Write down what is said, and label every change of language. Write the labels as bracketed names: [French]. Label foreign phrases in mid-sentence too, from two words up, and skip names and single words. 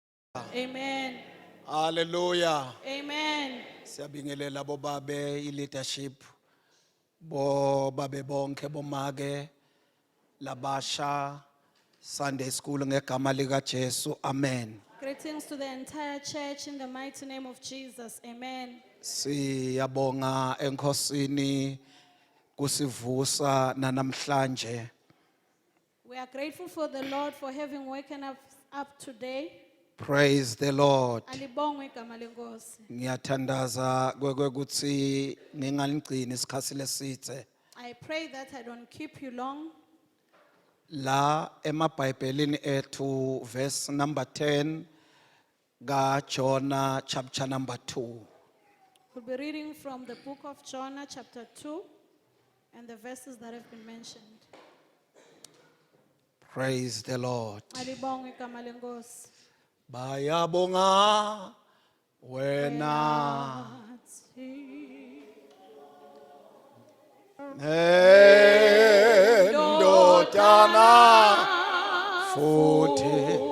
[English] Amen. Hallelujah. Amen. [Zulu] Siyabingelela bobabe i-leadership bobabe bonke bomake labasha [English] Sunday school [Zulu] ngegama lika Jesu. [English] Amen. Greetings to the entire church in the mighty name of Jesus. Amen. [Zulu] Siyabonga enkosini kusivusa namhlanje. [English] We are grateful for the Lord for having woken us up today. Praise the Lord. [Zulu] Alibongwe igama lenkosi. Ngiyathandaza kwekuthi ngingaligcini isikhathi lesithe. [English] I pray that I don't keep you long. [Zulu] La emabhayibhelini ethu [English] verse number 10 [Zulu] ka [English] Jonah chapter number 2. We'll be reading from the book of Jonah chapter 2 and the verses that have been mentioned. Praise the Lord. [Zulu] Alibongwe igama lenkosi. Bayabonga wena ndodana futhi